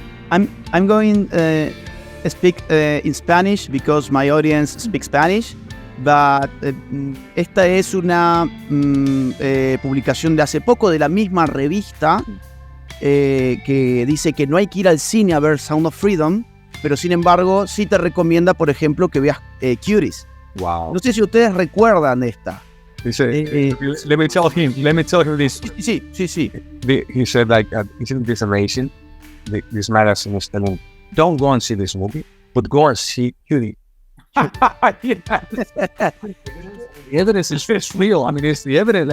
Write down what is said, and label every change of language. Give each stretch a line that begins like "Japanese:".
English: I'm going speak in Spanish because my audience speaks Spanish.
Spanish: But esta es una publicación de hace poco de la misma revista que dice que no hay que ir al cine a ver Sound of Freedom, pero sin embargo sí te recomienda, por ejemplo, que veas Cuties.
English: Wow.
Spanish: No sé si ustedes recuerdan esta.
English: He said, let me tell him this.
Spanish: Sí.
English: He said, like, isn't this amazing? This magazine is telling, don't go and see this movie, but go and see Cutie. The evidence is real. I mean, it's the evidence.